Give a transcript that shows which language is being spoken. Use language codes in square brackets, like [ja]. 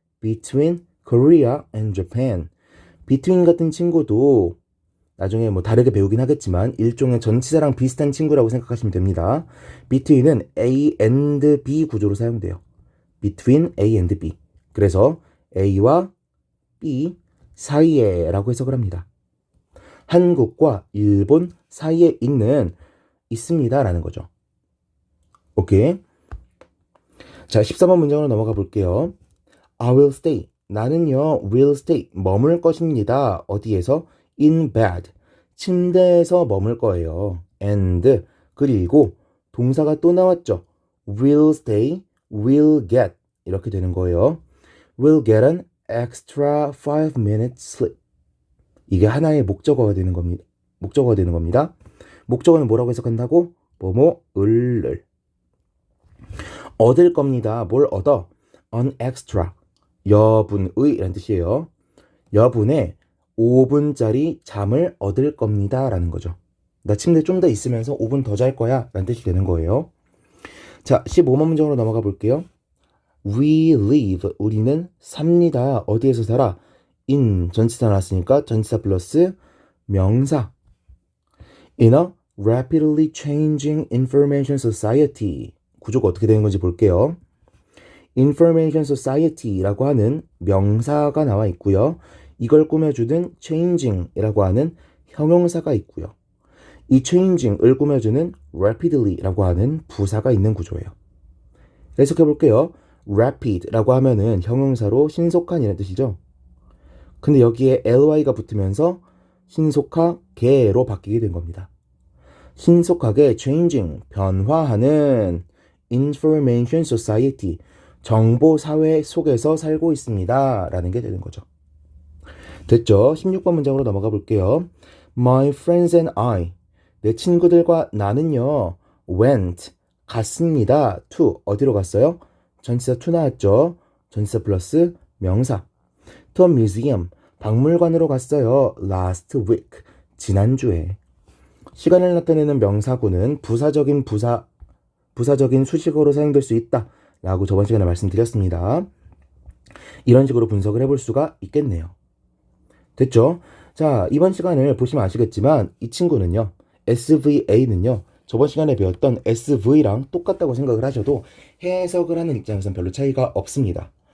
[en] between Korea and Japan. [ko] between 같은 친구도 나중에 뭐 다르게 배우긴 하겠지만 일종의 전치사랑 비슷한 친구라고 생각하시면 됩니다. between은 A and B 구조로 사용돼요. [en] between A and B. [ko] 그래서 A와 B 사이에 라고 해석을 합니다. 한국과 일본 사이에 있습니다 라는 거죠. 오케이. 자, 13번 문장으로 넘어가 볼게요. [en] I will stay. [ko] 나는요, [en] will stay. [ko] 머물 것입니다. 어디에서? [en] in bed. [ko] 침대에서 머물 거예요. and. 그리고 동사가 또 나왔죠. [en] will stay, will get. [ko] 이렇게 되는 거예요. [en] will get an extra 5 minutes sleep. [ko] 이게 하나의 목적어가 되는 겁니다. 목적어는 뭐라고 해석한다고? 뭐뭐을 얻을 겁니다. 뭘 얻어? [en] an extra. [ko] 여분의 라는 뜻이에요. 여분의 5분짜리 잠을 얻을 겁니다 라는 거죠. 나 침대에 좀 더 있으면서 5분 더 잘 거야 라는 뜻이 되는 거예요. 자, 15번 문장으로 넘어가 볼게요. [en] We live, [ko] 우리는 삽니다. 어디에서 살아? in, 전치사 나왔으니까 전치사 플러스 명사. [en] In a rapidly changing information society. [ko] 구조가 어떻게 되는 건지 볼게요. information society라고 하는 명사가 나와 있고요. 이걸 꾸며주는 changing이라고 하는 형용사가 있고요. 이 changing을 꾸며주는 rapidly라고 하는 부사가 있는 구조예요. 해석해 볼게요. rapid라고 하면은 형용사로 신속한이라는 뜻이죠. 근데 여기에 ly가 붙으면서 신속하게로 바뀌게 된 겁니다. 신속하게 changing, 변화하는 information society, 정보사회 속에서 살고 있습니다 라는 게 되는 거죠. 됐죠? 16번 문장으로 넘어가 볼게요. [en] My friends and I, [ko] 내 친구들과 나는요, [en] went, [ko] 갔습니다. to, 어디로 갔어요? 전치사 to 나왔죠? 전치사 플러스 명사. [en] to a museum, [ko] 박물관으로 갔어요. [en] last week, [ko] 지난주에. 시간을 나타내는 명사구는 부사적인 수식어로 사용될 수 있다 라고 저번 시간에 말씀드렸습니다. 이런 식으로 분석을 해볼 수가 있겠네요. 됐죠? 자, 이번 시간을 보시면 아시겠지만 이 친구는요, SVA는요, 저번 시간에 배웠던 SV랑 똑같다고 생각을 하셔도 해석을 하는 입장에서는 별로 차이가 없습니다.